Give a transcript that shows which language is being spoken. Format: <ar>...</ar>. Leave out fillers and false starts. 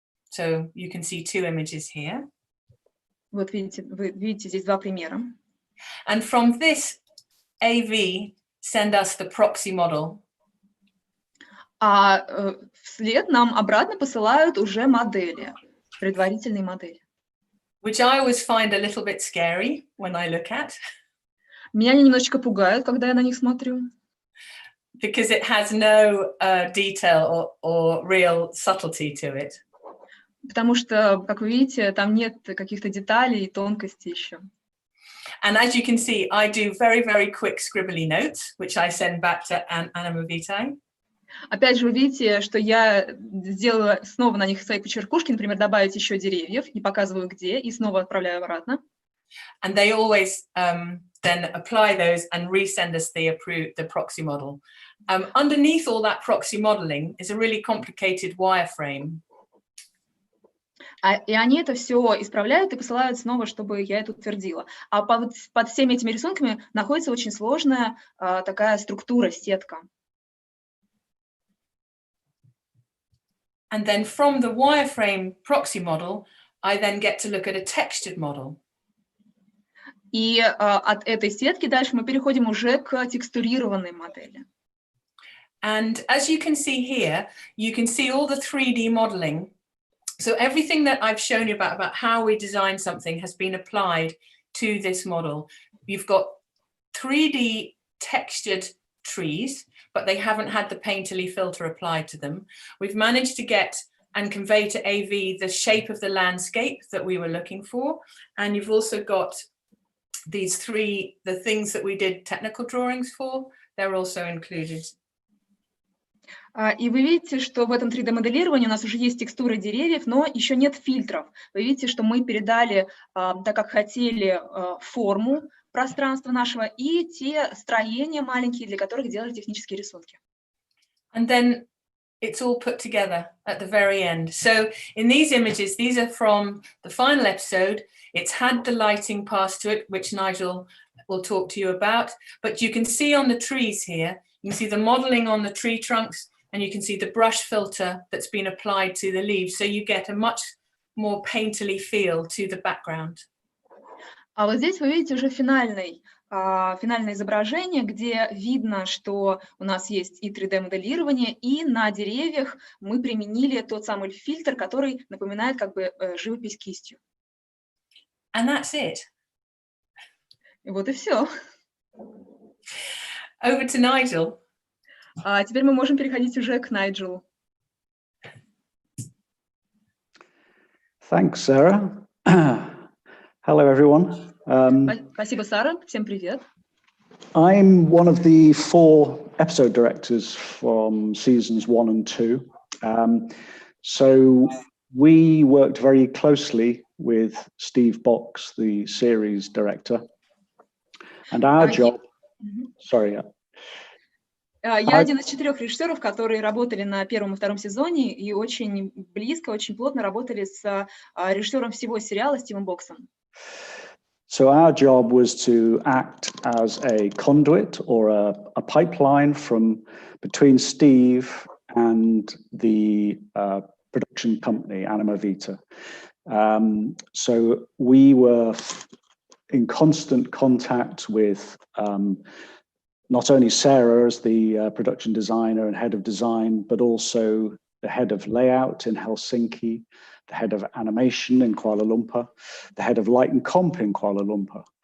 <en>So you can see two images here.</en> <ru>Вот видите, вы видите здесь два примера.</ru> <en>And from this, AV send us the proxy model.</en> <ru>А вслед нам обратно посылают уже модели, предварительные модели.</ru> <en>Which I always find a little bit scary when I look at.</en> <ru>Меня они немножечко пугают, когда я на них смотрю.</ru> <en>Because it has no detail or real subtlety to it.</en> <ru>Потому что, как вы видите, там нет каких-то деталей и тонкостей еще.</ru> <en>And as you can see, I do very, very quick scribbly notes, which I send back to Anima Vitae.</en> <ru>Опять же, вы видите, что я сделала снова на них свои почеркушки, например, добавить еще деревьев, и показываю где, и снова отправляю обратно.</ru> <en>And they always then apply those and resend us the proxy model. Underneath all that proxy modeling is a really complicated wireframe.</en> <ru>И они это все исправляют и посылают снова, чтобы я это утвердила. А под всеми этими рисунками находится очень сложная такая структура, сетка.</ru> <en>And then from the wireframe proxy model, I then get to look at a textured model.</en> <ru>И от этой сетки дальше мы переходим уже к текстурированной модели.</ru> <en>And as you can see here, you can see all the 3D modeling. So everything that I've shown you about how we design something has been applied to this model. You've got 3D textured trees, but they haven't had the painterly filter applied to them. We've managed to get and convey to AV the shape of the landscape that we were looking for. And you've also got these the things that we did technical drawings for, they're also included.</en> <ru>И вы видите, что в этом 3D-моделировании у нас уже есть текстуры деревьев, но еще нет фильтров. Вы видите, что мы передали, так как хотели, форму пространства нашего и те строения маленькие, для которых делали технические рисунки.</ru> <en>And then it's all put together at the very end. So in these images, these are from the final episode. It's had the lighting passed to it, which Nigel will talk to you about. But you can see on the trees here, you can see the modeling on the tree trunks, and you can see the brush filter that's been applied to the leaves. So you get a much more painterly feel to the background.</en> <ru>А вот здесь вы видите уже финальное изображение, где видно, что у нас есть и 3D-моделирование, и на деревьях мы применили тот самый фильтр, который напоминает как бы живопись кистью.</ru> <en>And that's it.</en> <ru>И вот и все.</ru> <en>Over to Nigel.</en> <ru>А теперь мы можем переходить уже к Найджелу.</ru> <en>Thanks, Sarah. Hello, everyone.</en> <ru>Спасибо, Сара. Всем привет.</ru> <en>I'm one of the 4 episode directors from seasons 1 and 2. So we worked very closely with Steve Box, the series director. And our job... Sorry.</en> <ru>Я один из 4 режиссеров, которые работали на 1 и 2 сезоне и очень близко, очень плотно работали с режиссером всего сериала Стивом Боксом.</ru> <en>So our job was to act as a conduit or a pipeline from between Steve and the production company, Anima Vita. So we were in constant contact with not only Sarah as the production designer and head of design, but also the head of layout in Helsinki, the head of animation in Kuala Lumpur, the head of light and comp in Kuala Lumpur.</en>